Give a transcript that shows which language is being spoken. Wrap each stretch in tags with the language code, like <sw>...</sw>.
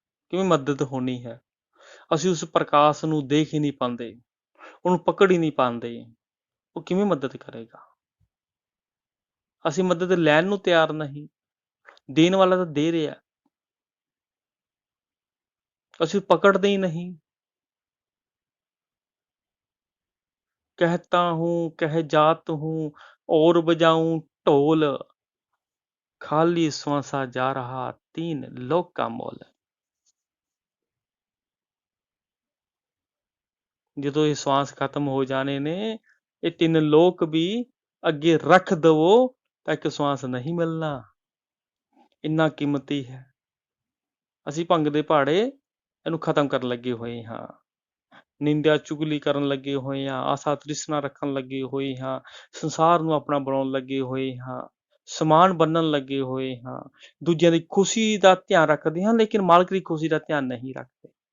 <pa>ਕਿਵੇਂ ਮਦਦ ਹੋਣੀ ਹੈ? ਅਸੀਂ ਉਸ ਪ੍ਰਕਾਸ਼ ਨੂੰ ਦੇਖ ਹੀ ਨਹੀਂ ਪਾਉਂਦੇ, ਉਹਨੂੰ ਪਕੜ ਹੀ ਨਹੀਂ ਪਾਉਂਦੇ, ਉਹ ਕਿਵੇਂ ਮਦਦ ਕਰੇਗਾ? ਅਸੀਂ ਮਦਦ ਲੈਣ ਨੂੰ ਤਿਆਰ ਨਹੀਂ, ਦੇਣ ਵਾਲਾ ਤਾਂ ਦੇ ਰਿਹਾ, ਅਸੀਂ ਪਕੜਦੇ ਹੀ ਨਹੀਂ।</pa> <hi>कहता हूँ कह जात हूँ और बजाऊं ढोल, खाली श्वासा जा रहा 3 लोक का मोल।</hi> <pa>ਜਦੋਂ ਇਹ ਸਵਾਸ ਖਤਮ ਹੋ ਜਾਣੇ ਨੇ, ਇਹ 3 ਲੋਕ ਵੀ ਅੱਗੇ ਰੱਖ ਦਵੋ ਤਾਂ ਇੱਕ ਸਵਾਸ ਨਹੀਂ ਮਿਲਣਾ। ਇੰਨਾ ਕੀਮਤੀ ਹੈ। ਅਸੀਂ ਭੰਗ ਦੇ ਪਹਾੜੇ ਇਹਨੂੰ ਖਤਮ ਕਰਨ ਲੱਗੇ ਹੋਏ ਹਾਂ, ਨਿੰਦਿਆ ਚੁਗਲੀ ਕਰਨ ਲੱਗੇ ਹੋਏ ਹਾਂ, ਆਸਾ ਤ੍ਰਿਸ਼ਨਾ ਰੱਖਣ ਲੱਗੇ ਹੋਏ ਹਾਂ, ਸੰਸਾਰ ਨੂੰ ਆਪਣਾ ਬਣਾਉਣ ਲੱਗੇ ਹੋਏ ਹਾਂ, ਸਮਾਨ ਬੰਨਣ ਲੱਗੇ ਹੋਏ ਹਾਂ, ਦੂਜਿਆਂ ਦੀ ਖੁਸ਼ੀ ਦਾ ਧਿਆਨ ਰੱਖਦੇ ਹਾਂ, ਲੇਕਿਨ ਮਾਲਕ ਦੀ ਖੁਸ਼ੀ ਦਾ ਧਿਆਨ ਨਹੀਂ ਰੱਖਦੇ।</pa>